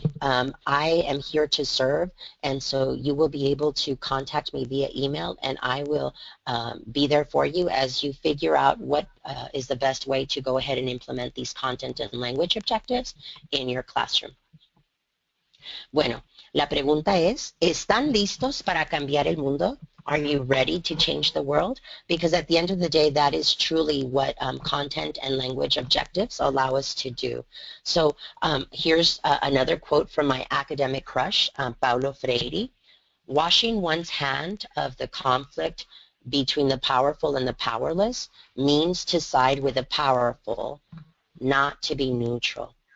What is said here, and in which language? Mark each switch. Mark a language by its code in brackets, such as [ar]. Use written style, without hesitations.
[en] I am here to serve, and so you will be able to contact me via email, and I will be there for you as you figure out what is the best way to go ahead and implement these content and language objectives in your classroom. [es] Bueno, la pregunta es, ¿están listos para cambiar el mundo? [en] Are you ready to change the world? Because at the end of the day, that is truly what content and language objectives allow us to do. So here's another quote from my academic crush, Paulo Freire. Washing one's hand of the conflict between the powerful and the powerless means to side with the powerful, not to be neutral.